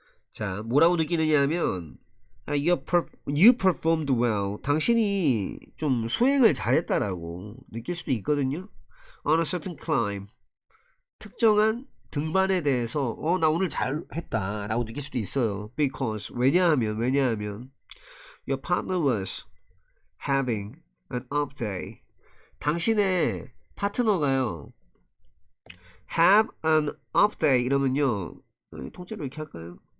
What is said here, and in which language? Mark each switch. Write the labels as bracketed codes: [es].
[ko] 자, 뭐라고 느끼느냐 하면 you performed well. 당신이 좀 수행을 잘했다라고 느낄 수도 있거든요. [en] On a certain climb. [ko] 특정한 등반에 대해서 나 오늘 잘했다 라고 느낄 수도 있어요. [en] Because 왜냐하면 your partner was having an off day. [ko] 당신의 파트너가요 have an off day 이러면요 통째로 이렇게 할까요?